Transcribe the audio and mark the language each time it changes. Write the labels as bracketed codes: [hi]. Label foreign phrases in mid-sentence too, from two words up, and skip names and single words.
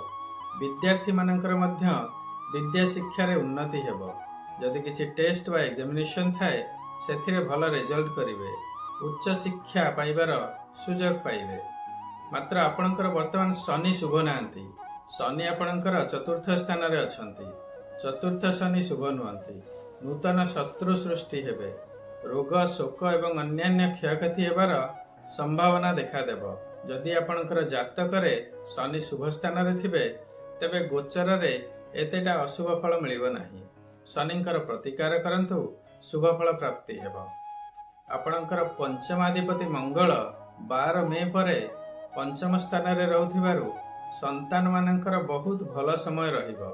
[or] ବିଦ୍ୟାର୍ଥୀ ମାନଙ୍କର ମଧ୍ୟ ବିଦ୍ୟା ଶିକ୍ଷା ରେ ଉନ୍ନତି ହେବ। ଯଦି କିଛି ଟେଷ୍ଟ ବା ଏଗ୍ଜାମିନେସନ ଥାଏ ସେଥିରେ ଭଲ ରେଜଲ୍ଟ କରିବେ। ଉଚ୍ଚ ଶିକ୍ଷା ପାଇବାର ସୁଯୋଗ ପାଇବେ। ମାତ୍ର ଆପଣଙ୍କର ବର୍ତ୍ତମାନ ଶନି ଶୁଭ ନାହାନ୍ତି। ଶନି ଆପଣଙ୍କର ଚତୁର୍ଥ ସ୍ଥାନ ରେ ଅଛନ୍ତି। ଚତୁର୍ଥ ଶନି ଶୁଭ ନୁହନ୍ତି। ନୂତନ ଶତ୍ରୁ ସୃଷ୍ଟି ହେବେ। ରୋଗ ଶୋକ ଏବଂ ଅନ୍ୟାନ୍ୟ କ୍ଷୟକ୍ଷତି ହେବାର ସମ୍ଭାବନା ଦେଖାଦେବ। ଯଦି ଆପଣଙ୍କର ଜାତକ ରେ ଶନି ଶୁଭ ସ୍ଥାନ ରେ ଥିବେ ତେବେ ଗୋଚର ରେ ଏତେଟା ଅଶୁଭ ଫଳ ମିଳିବ ନାହିଁ। ଶନିଙ୍କର ପ୍ରତିକାର କରନ୍ତୁ ଶୁଭ ଫଳ ପ୍ରାପ୍ତି ହେବ। ଆପଣଙ୍କର ପଞ୍ଚମାଧିପତି ମଙ୍ଗଳ 12 ମେ ପରେ ପଞ୍ଚମ ସ୍ଥାନ ରେ ରହୁଥିବାରୁ ସନ୍ତାନ ମାନଙ୍କର ବହୁତ ଭଲ ସମୟ ରହିବ।